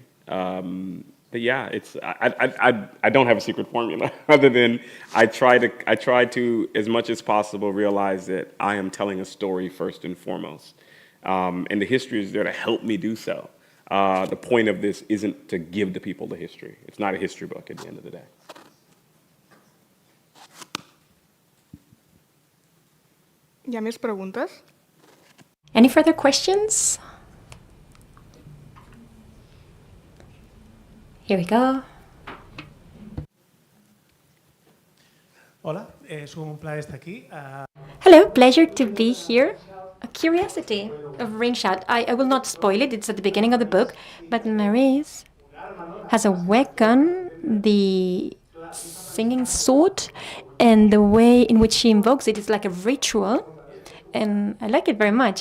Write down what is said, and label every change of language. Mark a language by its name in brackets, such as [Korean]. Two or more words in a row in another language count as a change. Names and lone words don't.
[English] But yeah, I don't have a secret formula other than I try to as much as possible realize that I am telling a story first and foremost, and the history is there to help me do so. The point of this isn't to give the people the history. It's not a history book at the end of the day. [Catalan] Hi ha més preguntes? [English] Any further questions? Here we go. [Spanish] Hola, es un placer estar aquí. [English] Hello, pleasure to be here. A curiosity of Rain Shout. I will not spoil it, it's at the beginning of the book, but Maurice has a weapon, the singing sword, and the way in which she invokes it is like a ritual, and I like it very much.